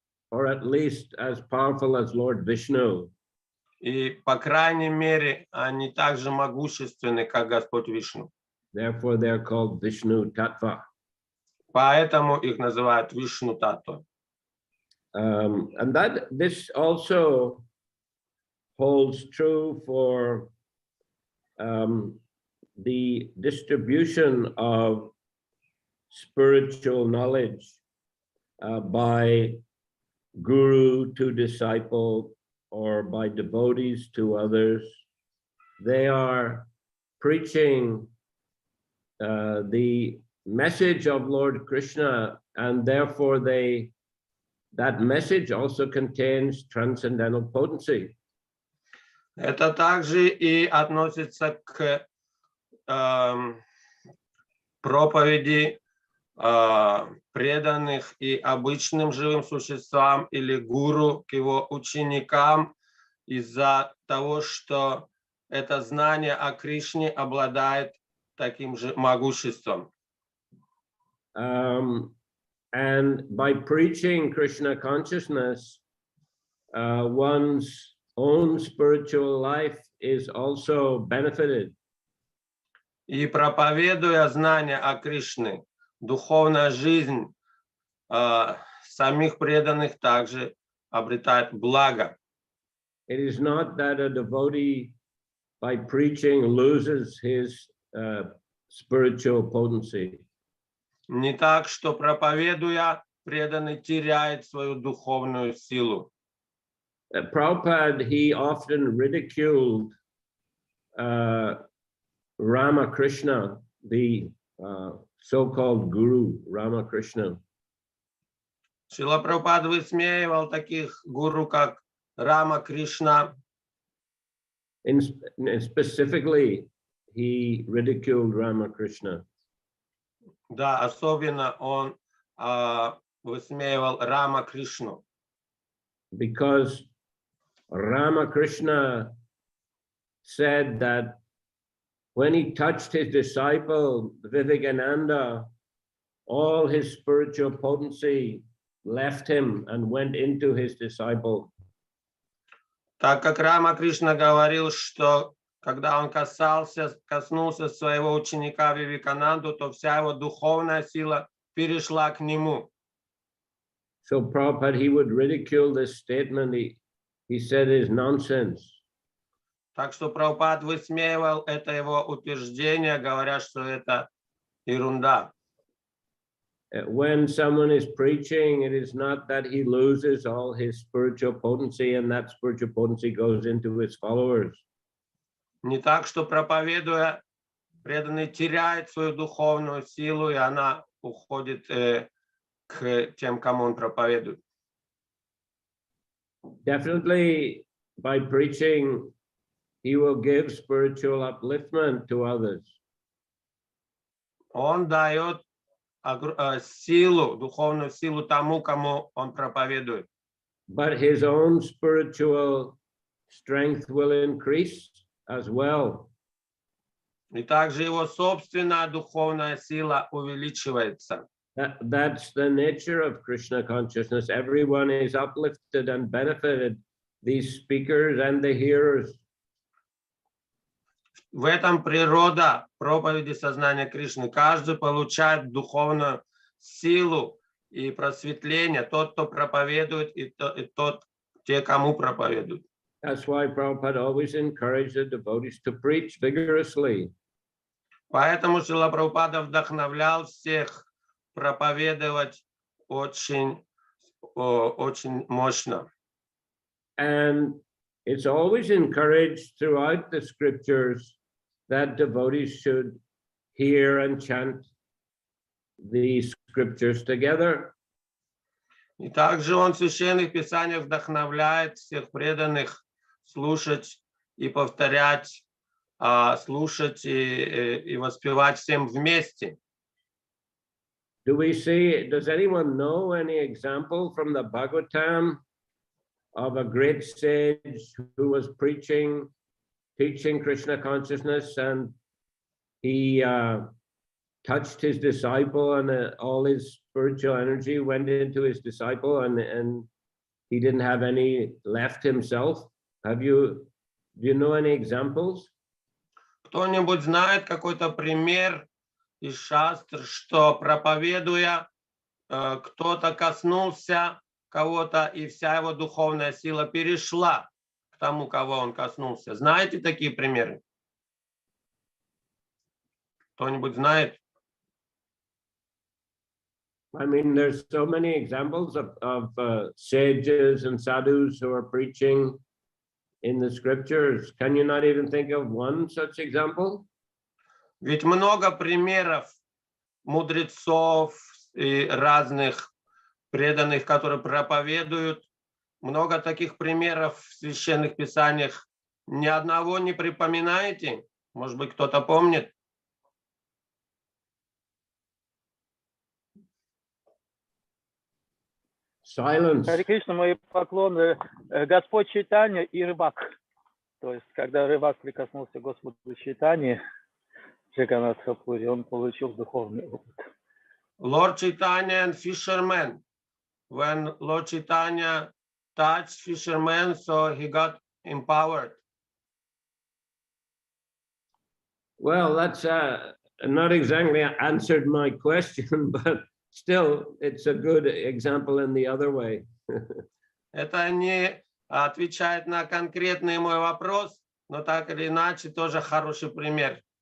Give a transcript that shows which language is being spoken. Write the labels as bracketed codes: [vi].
[en] Or at least as powerful as Lord Vishnu. [ru] И, по крайней мере, они также могущественны, как Господь Вишну. [en] Therefore, they're called Vishnu Tattva. [ru] Поэтому их называют Вишну Таттва. [en] And this also holds true for the distribution of spiritual knowledge by guru to disciple or by devotees to others. They are preaching the message of Lord Krishna, and therefore that message also contains transcendental potency. [ru] Это также и относится к проповеди преданных и обычным живым существам или гуру к его ученикам из-за того, что это знание о Кришне обладает таким же могуществом. [en] And by preaching Krishna consciousness, one's own spiritual life is also benefited. [ru] И проповедуя знание о Кришне, духовная жизнь самих преданных также обретает благо. [en] It is not that a devotee by preaching loses his spiritual potency. [ru] Не так, что проповедуя, преданный теряет свою духовную силу. [en] Prabhupada, he often ridiculed Ramakrishna, the so-called guru, Ramakrishna. [ru] Шрила Прабхупад высмеивал таких гуру, как Рама Кришна. [en] Specifically, he ridiculed Ramakrishna. [ru] Да, особенно он высмеивал Рама Кришну. [en] Because Ramakrishna said that when he touched his disciple Vivekananda, all his spiritual potency left him and went into his disciple. [ru] Так как Рама Кришна говорил, что когда он коснулся своего ученика Вивекананду, то вся его духовная сила перешла к нему. [en] So Prabhupada, he would ridicule this statement. He said it is nonsense. [ru] Так что Прабхупад высмеивал это его утверждение, говоря, что это ерунда. [en] When someone is preaching, it is not that he loses all his spiritual potency and that spiritual potency goes into his followers. [ru] Не так, что проповедуя, преданный теряет свою духовную силу, и она уходит к тем, кому он проповедует. [en] Definitely, by preaching, he will give spiritual upliftment to others. [ru] Он дает силу, духовную силу тому, кому он проповедует. [en] But his own spiritual strength will increase as well. [ru] И также его собственная духовная сила увеличивается. [en] That's the nature of Krishna consciousness. Everyone is uplifted and benefited, these speakers and the hearers. [ru] В этом природа проповеди сознания Кришны. Каждый получает духовную силу и просветление. Тот, кто проповедует, и те, кому проповедуют. [en] That's why Prabhupada always encouraged the devotees to preach vigorously. [ru] Поэтому Шрила Прабхупада вдохновлял всех проповедовать очень мощно. [en] And it's always encouraged throughout the scriptures that devotees should hear and chant the scriptures together. [ru] И также он в священных писаниях вдохновляет всех преданных слушать и повторять, слушать и воспевать всем вместе. [en] Does anyone know any example from the Bhagavatam of a great sage who was teaching Krishna consciousness, and he touched his disciple, and all his spiritual energy went into his disciple, and he didn't have any left himself? Do you know any examples? [ru] Кто-нибудь знает какой-то пример из шастр, что проповедуя, кто-то коснулся кого-то, и вся его духовная сила перешла к тому, кого он коснулся? Знаете такие примеры? Кто-нибудь знает? [en] I mean, there's so many examples of sages and sadhus who are preaching in the scriptures. Can you not even think of one such example? [ru] Ведь много примеров мудрецов и разных преданных, которые проповедуют. Много таких примеров в священных писаниях. Ни одного не припоминаете? Может быть, кто-то помнит? [en] Silence. [ru] Харе Кришна, мои поклоны. Господь Чайтанья и рыбак. То есть, когда рыбак прикоснулся к Господу Чайтанье, Джаганнатха Хапури, он получил духовный опыт. [en] Lord Chaitanya and fisherman. When Lord Chaitanya touched fisherman, so he got empowered. Well, that's not exactly answered my question, but still, it's a good example in the other way. [ru] Это не отвечает на конкретный мой вопрос, но так или иначе тоже хороший пример.